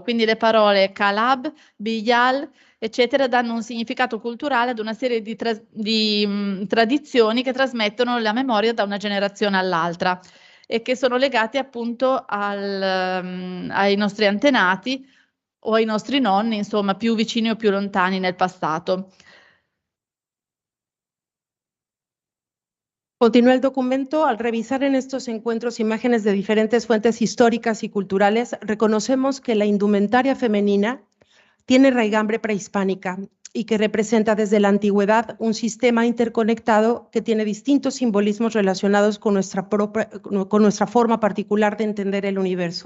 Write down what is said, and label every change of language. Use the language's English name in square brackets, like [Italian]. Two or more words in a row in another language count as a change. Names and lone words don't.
[Italian] Quindi le parole kalab, biyal, eccetera, danno un significato culturale ad una serie di tradizioni che trasmettono la memoria da una generazione all'altra e che sono legate appunto ai nostri antenati o ai nostri nonni, insomma, più vicini o più lontani nel passato. [Spanish] Continúa el documento. Al revisar en estos encuentros imágenes de diferentes fuentes históricas y culturales, reconocemos que la indumentaria femenina tiene raigambre prehispánica y que representa desde la antigüedad un sistema interconectado que tiene distintos simbolismos relacionados con nuestra forma particular de entender el universo.